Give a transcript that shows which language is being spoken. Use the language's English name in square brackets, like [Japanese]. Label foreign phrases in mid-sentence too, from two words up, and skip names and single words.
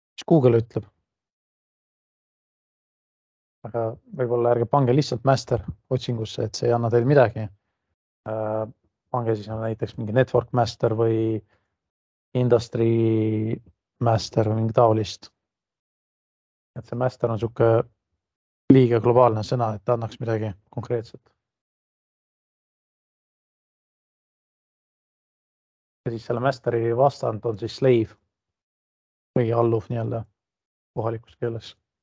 [Estonian] Google ütleb. Aga võib-olla ärge pange lihtsalt master otsingusse, et see ei anna teil midagi. Pange siis näiteks mingi [English] network master [Estonian] või [English] industry master [Estonian] või mingi taolist. Et see master on siuke liiga globaalne sõna, et ta annaks midagi konkreetset. Ja siis selle masteri vastand on siis slave või alluv nii-öelda kohalikus keeles.